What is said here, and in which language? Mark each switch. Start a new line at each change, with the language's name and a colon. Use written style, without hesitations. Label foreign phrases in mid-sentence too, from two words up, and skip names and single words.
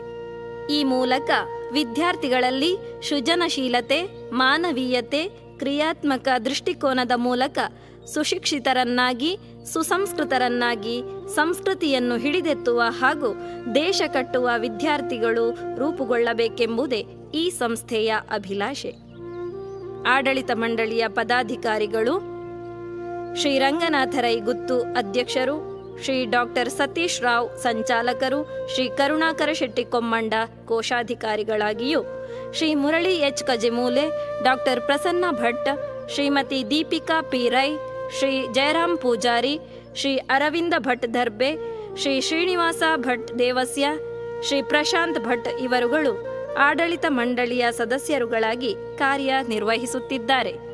Kannada: ಈ ಮೂಲಕ ವಿದ್ಯಾರ್ಥಿಗಳಲ್ಲಿ ಸೃಜನಶೀಲತೆ, ಮಾನವೀಯತೆ, ಕ್ರಿಯಾತ್ಮಕ ದೃಷ್ಟಿಕೋನದ ಮೂಲಕ ಸುಶಿಕ್ಷಿತರನ್ನಾಗಿ, ಸುಸಂಸ್ಕೃತರನ್ನಾಗಿ, ಸಂಸ್ಕೃತಿಯನ್ನು ಹಿಡಿದೆತ್ತುವ ಹಾಗೂ ದೇಶ ಕಟ್ಟುವ ವಿದ್ಯಾರ್ಥಿಗಳು ರೂಪುಗೊಳ್ಳಬೇಕೆಂಬುದೇ ಈ ಸಂಸ್ಥೆಯ ಅಭಿಲಾಷೆ. ಆಡಳಿತ ಮಂಡಳಿಯ ಪದಾಧಿಕಾರಿಗಳು ಶ್ರೀ ರಂಗನಾಥ ರೈ ಗುತ್ತು ಅಧ್ಯಕ್ಷರು, ಶ್ರೀ ಡಾಕ್ಟರ್ ಸತೀಶ್ ರಾವ್ ಸಂಚಾಲಕರು, ಶ್ರೀ ಕರುಣಾಕರ ಶೆಟ್ಟಿ ಕೊಮ್ಮಂಡ ಕೋಶಾಧಿಕಾರಿಗಳಾಗಿಯೂ, ಶ್ರೀ ಮುರಳಿ ಎಚ್ ಕಜೆಮೂಲೆ, ಡಾಕ್ಟರ್ ಪ್ರಸನ್ನ ಭಟ್, ಶ್ರೀಮತಿ ದೀಪಿಕಾ ಪಿ ರೈ, ಶ್ರೀ ಜಯರಾಮ್ ಪೂಜಾರಿ, ಶ್ರೀ ಅರವಿಂದ ಭಟ್ ದರ್ಬೆ, ಶ್ರೀ ಶ್ರೀನಿವಾಸ ಭಟ್ ದೇವಸ್ಯ, ಶ್ರೀ ಪ್ರಶಾಂತ್ ಭಟ್ ಇವರುಗಳು ಆಡಳಿತ ಮಂಡಳಿಯ ಸದಸ್ಯರುಗಳಾಗಿ ಕಾರ್ಯನಿರ್ವಹಿಸುತ್ತಿದ್ದಾರೆ.